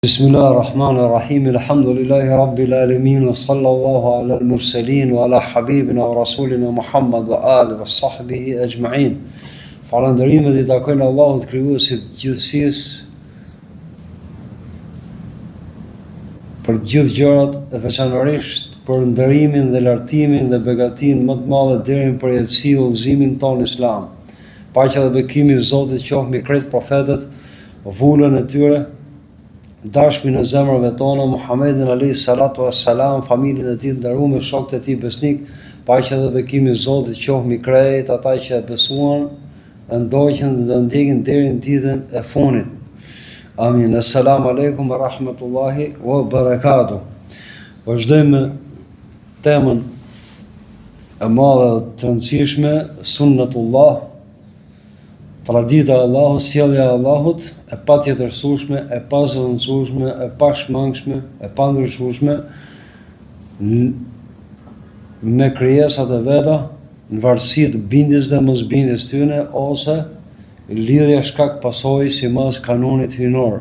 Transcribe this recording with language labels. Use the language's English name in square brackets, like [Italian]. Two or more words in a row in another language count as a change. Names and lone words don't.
[Arabic] بسم الله الرحمن الرحيم. الحمد لله رب العالمين وصلى الله على المرسلين وعلى حبيبنا ورسولنا محمد وعلى آله وصحبه أجمعين. [Albanian] Falënderimet I takojnë Allahut krijuesit të gjithësisë për të gjithë gjërat e veçanërisht për ndërimin dhe lartimin dhe begatinë më të madhe deri në përjetësi udhëzimin tonë Islam. Paqja dhe bekimi I Zotit qoftë mbi krejt profetët, vullën e tyre, dashmin e zemrave tona, Muhammedin [Arabic] عليه الصلاة والسلام, [Albanian] familjen e tij nderuar, shokët e tij besnik, paqja dhe bekimi I Zotit qoftë mbi krejt ata që besuan, ndoqën dhe ndjekin deri në ditën e fundit. Amin. [Arabic] السلام عليكم ورحمة الله وبركاته. [Albanian] Vazhdojmë temën e madhe dhe të rëndësishme, sunnatullah, tradita e Allahut, sjellja e Allahut, e patjetërsueshme, e pazëvendësueshme, e pashmangshme, e pandryshueshme me krijesat e veta, në varësi të bindjes dhe mosbindjes tyre ose lidhja shkak pasojë sipas kanonit hyjnor.